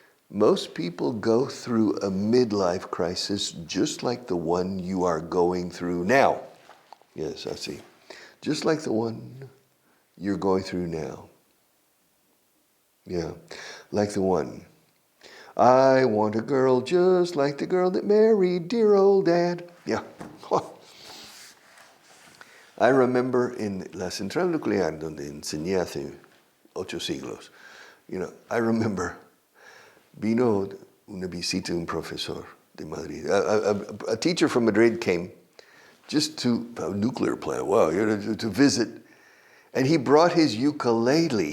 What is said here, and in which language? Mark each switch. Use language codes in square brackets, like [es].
[en] Most people go through a midlife crisis just like the one you are going through now. Yes, I see. Just like the one you're going through now. Yeah, like the one. I want a girl just like the girl that married dear old dad. Yeah. I remember in [es] la central nuclear, donde enseñé hace 8 siglos, [en] I remember, [es] vino una visita de un profesor de Madrid. [en] A teacher from Madrid came just to a nuclear plant, wow, to visit. And he brought his ukulele.